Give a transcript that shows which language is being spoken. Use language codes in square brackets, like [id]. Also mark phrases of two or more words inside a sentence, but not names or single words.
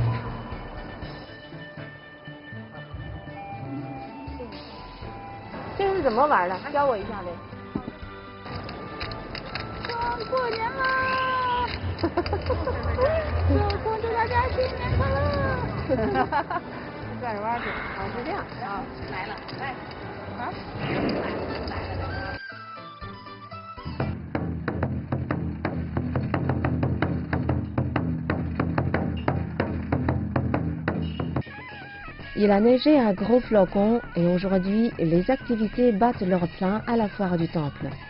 [zh] 这是怎么玩的？教我一下呗。过年啦！祝大家新年快乐！转着弯去，啊，是这样啊，来了，来，好。 [fr] Il a neigé à gros flocons et aujourd'hui, les activités battent leur plein à la foire du temple.